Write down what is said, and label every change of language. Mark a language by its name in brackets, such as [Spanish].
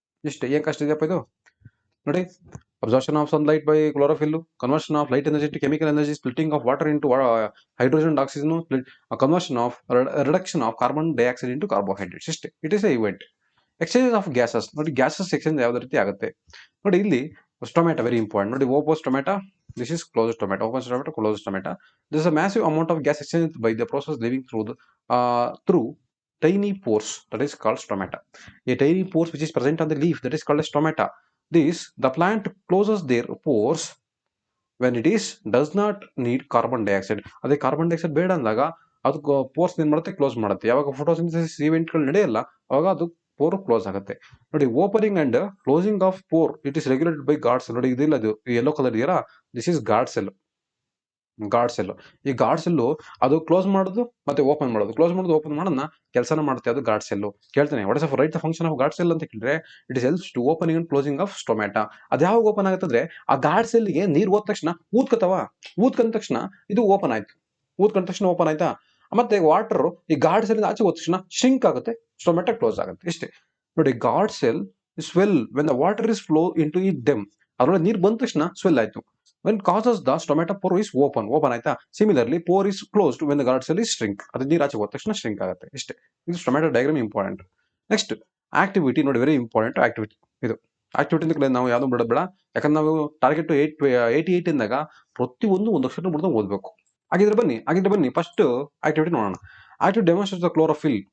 [Kannada] ಇಷ್ಟೇ, ಏನ್ ಕಷ್ಟ ಇದೆಯಪ್ಪ ಇದು ನೋಡಿ. [English] Absorption of sunlight by chlorophyll, conversion of light energy to chemical energy, splitting of water into hydrogen and oxygen, conversion of reduction of carbon dioxide into carbohydrates. ಇಷ್ಟೇ, it is a event. [Kannada] Exchange of gases ನೋಡಿ, gases exchange ಯಾವ್ದು ರೀತಿ ಆಗುತ್ತೆ ನೋಡಿ. [English] ಇಲ್ಲಿ stomata very important ನೋಡಿ. Open stomata, this is close stomata. Open stomata, close stomata. This is a massive amount of gas exchange by the process living through tiny pores, that is called stomata. A tiny pores which is present on the leaf, that is called as stomata. The plant closes their pores when it does not need carbon dioxide. [Kannada] ಅದೇ carbon dioxide ಬೇಡ ಅಂದಾಗ ಅದು force ಏನ್ ಮಾಡುತ್ತೆ, close ಮಾಡುತ್ತೆ. ಯಾವಾಗ photosynthesis ಇವೆಂಟ್ಗಳು ನಡೆಯಲ್ಲ ಅವಾಗ ಅದು ಪೋರ್ ಕ್ಲೋಸ್ ಆಗುತ್ತೆ. [English] ನೋಡಿ, opening and closing of pore it is regulated by guard cell. [Kannada] ನೋಡಿ, ಇದಿಲ್ಲ, ಅದು ಯೆಲ್ಲೋ ಕಲರ್ ಇದೆಯಲ್ಲ, [English] This is guard cell. [Kannada] Guard cell, ಈ ಗಾರ್ಡ್ ಸೆಲ್ಲು ಅದು ಕ್ಲೋಸ್ ಮಾಡೋದು ಮತ್ತೆ ಓಪನ್ ಮಾಡೋದು, ಕ್ಲೋಸ್ ಮಾಡೋದು ಓಪನ್ ಮಾಡೋದನ್ನ ಕೆಲಸನ ಮಾಡುತ್ತೆ ಅದು ಗಾರ್ಡ್ ಸೆಲ್. [English] ಕೇಳ್ತಾನೆ, what is right the function of guard cell [Kannada] ಅಂತ ಕೇಳಿದ್ರೆ, [English] It is helps to opening and closing of stomata. [Kannada] ಅದು ಯಾವಾಗ ಓಪನ್ ಆಗುತ್ತಂದ್ರೆ, ಆ ಗಾರ್ಡ್ ಸೆಲ್ಗೆ ನೀರು ಹೋದ ತಕ್ಷಣ ಊದ್ಕತವ, ಊದ್ಕೊಂಡ ತಕ್ಷಣ ಇದು ಓಪನ್ ಆಯ್ತು, ಊದ್ಕೊಂಡ ತಕ್ಷಣ ಓಪನ್ ಆಯ್ತಾ. ಮತ್ತೆ ವಾಟರ್ ಈ ಗಾರ್ಡ್ ಸೆಲ್ ಆಚೆ ಹೋದ ತಕ್ಷಣ ಶಿಂಕ್ ಆಗುತ್ತೆ, ಸ್ಟೊಮ್ಯಾಟ ಕ್ಲೋಸ್ ಆಗುತ್ತೆ, ಇಷ್ಟೇ. [English] ನೋಡಿ, guard cell swell when the water is flow into it them. [Kannada] ಅದ್ರೊಳಗೆ ನೀರು ಬಂದ ತಕ್ಷಣ ಸ್ವೆಲ್ ಆಯ್ತು. [English] when causes the stomata pore is open [Kannada] ಆಯ್ತಾ. [English] Similarly pore is closed when the guard cell is shrink. [Kannada] ಅದು ನೀರು ಆಚೆ ಹೋದ ತಕ್ಷಣ shrink ಆಗುತ್ತೆ, ಇಷ್ಟೇ. ಇದು ಸ್ಟೊಮ್ಯಾಟೋ ಡಯಾಗ್ರಾಮ್ ಇಂಪಾರ್ಟೆಂಟ್. ನೆಕ್ಸ್ಟ್ ಆಕ್ಟಿವಿಟಿ ನೋಡಿ, ವೆರಿ ಇಂಪಾರ್ಟೆಂಟ್ ಆಕ್ಟಿವಿಟಿ. ಇದು ಆಕ್ಟಿವಿಟಿ ಅಂತ ನಾವು ಯಾವ್ದು ಬಿಡೋದು ಬೇಡ, ಯಾಕಂದ್ರೆ ನಾವು ಟಾರ್ಗೆಟ್ 88 ಇಂದಾಗ ಪ್ರತಿಯೊಂದು ಒಂದು ಅಕ್ಷರ ಬಿಡದ ಓದಬೇಕು. ಹಾಗಿದ್ರೆ ಬನ್ನಿ ಫಸ್ಟ್ ಆಕ್ಟಿವಿಟಿ ನೋಡೋಣ. [English] Activity demonstrates the chlorophyll.